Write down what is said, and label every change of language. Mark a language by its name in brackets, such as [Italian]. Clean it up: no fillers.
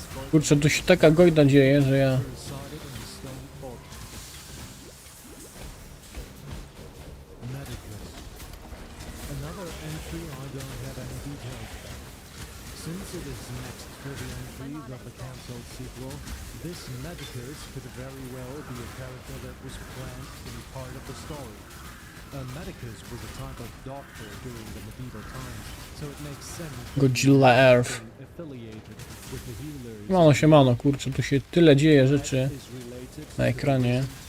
[Polish] Kurczę, tu się taka gojda dzieje, że ja... [English] Resided in the stone fortress. Medicus. Another entry I don't have any details about. Since it is next to the entries of the cancelled sequel, this Medicus could very well be a character that was planned to be part of the story. A medicus was a type of doctor during the medieval times, so it makes sense that Godzilla Earth. affiliated with the healers. [Polish] Siemano, kurczę, tu się tyle dzieje rzeczy na ekranie.